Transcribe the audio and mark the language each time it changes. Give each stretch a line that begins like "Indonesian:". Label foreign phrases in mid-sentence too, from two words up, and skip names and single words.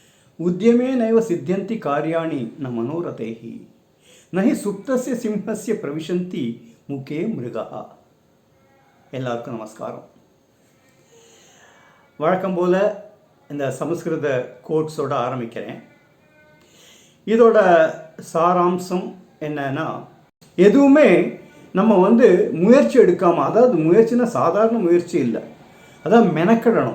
Sanskrit: उद्यमेनैव सिद्ध्यन्ति कार्याणि न मनोरथैः न हि सुप्तस्य सिंहस्य प्रविशन्ति मुखे मृगः.
Tamil: எல்லாருக்கும் நமஸ்காரம். வழக்கம் போல் இந்த சமஸ்கிருத கோட்ஸோடு ஆரம்பிக்கிறேன். இதோட சாராம்சம் என்னன்னா, எதுவுமே நம்ம முயற்சி எடுக்காமல், அதாவது முயற்சினா சாதாரண முயற்சி இல்லை, அதாவது மெனக்கிடணும்.